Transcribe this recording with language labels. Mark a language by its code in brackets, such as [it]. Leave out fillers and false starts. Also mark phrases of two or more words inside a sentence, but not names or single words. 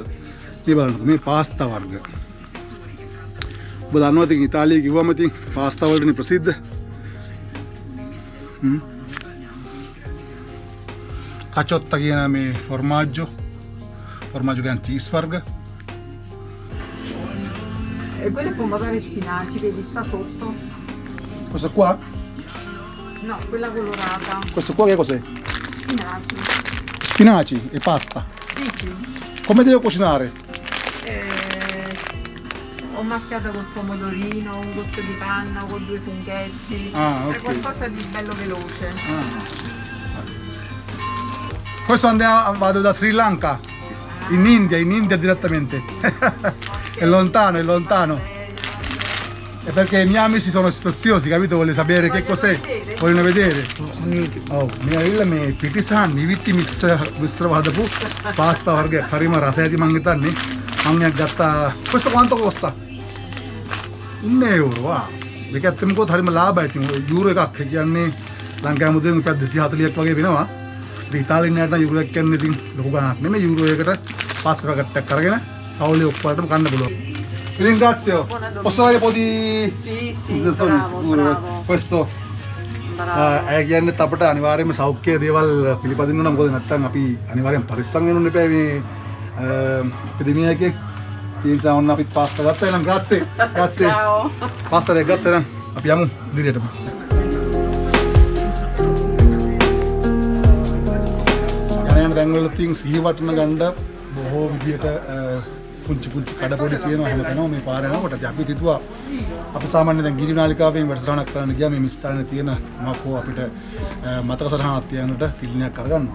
[si] මේ බලන්න මේ පාස්තා වර්ග. ඔබ දන්නවද ඉතාලිය කිව්වම ඉතින් පාස්තා වලටනේ ප්‍රසිද්ධ. කචොත්තා කියන මේ ෆොර්මාජ්ජෝ කියන්නේ චීස් වර්ග. [it] E quelle pomodori spinaci, vedi sta sotto? Questo qua? No, quella colorata. Questo qua che cos'è? Spinaci. Spinaci e pasta. Sì, sì. Come devo cucinare? Ho macchiata col pomodorino, un goccio di panna con 2 funghetti. Ah, È ok. qualcosa di bello veloce. Questo vado da Sri Lanka, in India direttamente. È lontano. È perché i miei amici sono sfiziosi, capito? Vogliono sapere che cos'è. Vogliono vedere. [si] Oh, මේ පිටිසහන් නිවිtti මිශ්‍ර හදපු පාස්තා වර්ගයක්. හරිම රසයි මං හිතන්නේ. මං එකක් ගත්තා. [it] Questo quanto costa? 1 euro. [si] වා. මේක ඇත්තම කොහොත් හරිම ලාභයි. ඉතින් යූරෝ එකක් කියන්නේ ලංකාවේ මුදලෙන් රුපියල් 240ක් වගේ වෙනවා. ඉතින් ඉතාලියෙන් නෑට යූරෝ එකක් කියන්නේ ඉතින් ලොකු ගණනක් නෙමෙයි. යූරෝ එකකට පාස්තා පැකට් එකක් අරගෙන අවුලේ ඔක්කොටම කන්න පුළුවන්. [it] Ringrazio. Posso avere un po' di Sì, sicuro. Questo [si] ඒ කියන්නේ අපිට අනිවාර්යයෙන්ම සෞඛ්‍ය දේවල් පිළිපදින්න ඕන. මොකද නැත්තම් අපි අනිවාර්යෙන් පරිස්සම් වෙන්න ඕනේ මේ එපිඩෙමියා එකේ. ඒ නිසා ඔන්න අපි පාස්තා ගත්තා. එහෙනම් grazie. [it] Ciao. [si] පාස්තා දෙක ගත්තා නම් අපි යමු ඉදිරියටම. යන රැංගවල තින් සීවටන ගන්න බොහෝ විදියට පුංචි කඩපොඩි තියෙනවා හැමතැනම මේ පාර යනකොට. අපි හිතුවා අපි සාමාන්‍යයෙන් දැන් ගිරි නාලිකාවෙන් වැඩසටහනක් කරන්න ගියා මේ ස්ථානයේ තියෙන මොකෝ අපිට මතක සටහනක් තියන්නට තිලිනයක් අරගන්නවා.